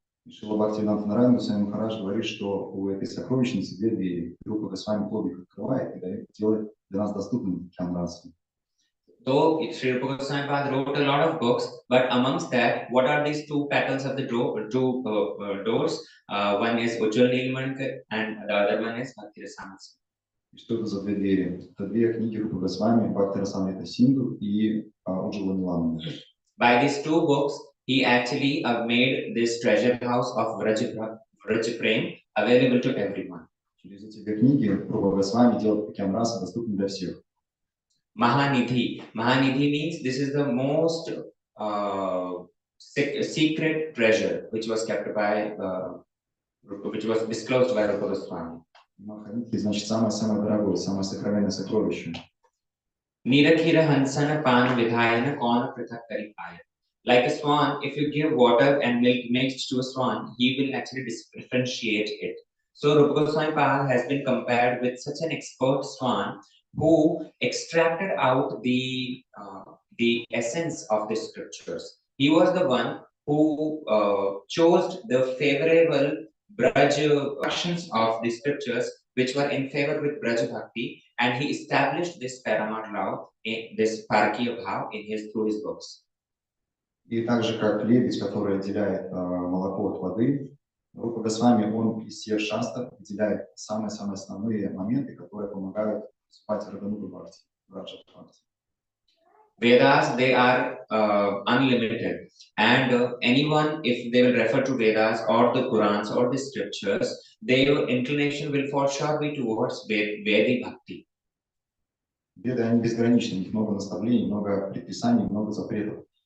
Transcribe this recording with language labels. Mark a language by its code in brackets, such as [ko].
[ru] Шрила Бхактивинода Нарайана Госвами Махарадж говорит, что у этой сокровищницы 2 двери. Рупа Госвами их открывает и делает для нас доступным океан расы. [en] Though Sri Rupa Goswami Pad wrote a lot of books, but amongst that, what are these 2 petals of the doors? One is Ujjwal Nilmanka and the other one is Bhakti Rasamrasa. [ru] И что это за две двери? Это две книги Рупы Госвами, Бхакти Расамрита Синду и Уджвала Ниламбана. [en] By these two books, he actually made this treasure house of Vraja Prem available to everyone. [ru] Через эти две книги Рупа Госвами делает Пакьям Раса доступным для всех. [en] Mahanidhi. Mahanidhi means this is the most secret treasure which was kept by, which was disclosed by Rupa Goswami. [ru] Маханидхи значит самое-самое дорогое, самое сокровенное сокровище. [bn] Nirakhira hansana pan vidhayana kona prithak kari paya. [en] Like a swan, if you give water and milk mixed to a swan, he will actually differentiate it. So Rupa Goswami Pal has been compared with such an expert swan who extracted out the essence of the scriptures. He was the one who chose the favorable Braj versions of the scriptures which were in favor with Braj Bhakti, and he established this paramount law, in this Parakiya Bhav through his books. [ru] И так же, как лебедь, который отделяет молоко от воды, Рупа Госвами, он из всех шастр выделяет самые-самые основные моменты, которые помогают вступать в Раданугу Бхакти, Раджа Бхакти. [en] Vedas, they are unlimited, and anyone, if they will refer to Vedas or the Purans or the scriptures, their inclination will for sure be towards Vedic Bhakti. [ru] Веды, они безграничны, у них много наставлений, много предписаний, много запретов.